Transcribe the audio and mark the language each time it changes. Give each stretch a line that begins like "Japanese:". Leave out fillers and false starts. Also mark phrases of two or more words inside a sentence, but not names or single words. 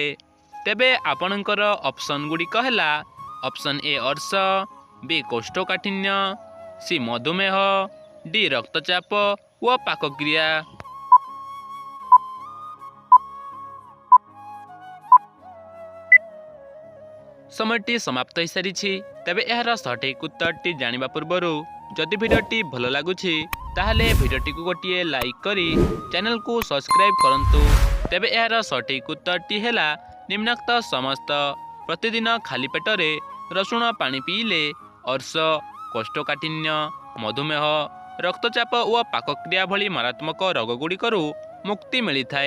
Odia: ତେବେ ଆପଣଙ୍କର ଅପ୍ସନ ଗୁଡ଼ିକ ହେ ଅପ୍ସନ ଏ ଅର୍ଶ, ବି କୋଷ୍ଠକାଠିନ୍ୟ, ସି ମଧୁମେହ, ଡି ରକ୍ତଚାପ ଓ ପାକକ୍ରିୟା। ସମୟଟି ସମାପ୍ତ ହୋଇସାରିଛି। ତେବେ ଏହାର ସଠିକ୍ ଉତ୍ତରଟି ଜାଣିବା ପୂର୍ବରୁ ଯଦି ଭିଡ଼ିଓଟି ଭଲ ଲାଗୁଛି ତାହେଲେ ଭିଡ଼ିଓଟିକୁ ଗୋଟିଏ ଲାଇକ୍ କରି ଚ୍ୟାନେଲକୁ ସବସ୍କ୍ରାଇବ୍ କରନ୍ତୁ। ତେବେ ଏହାର ସଠିକ୍ ଉତ୍ତରଟି ହେଲା ନିମ୍ନୋକ୍ତ ସମସ୍ତ ପ୍ରତିଦିନ ଖାଲି ପେଟରେ ରସୁଣ ପାଣି ପିଇଲେ ଅର୍ଶ, କୋଷ୍ଠକାଠିନ୍ୟ, ମଧୁମେହ, ରକ୍ତଚାପ ଓ ପାକକ୍ରିୟା ଭଳି ମାରାତ୍ମକ ରୋଗଗୁଡ଼ିକରୁ ମୁକ୍ତି ମିଳିଥାଏ।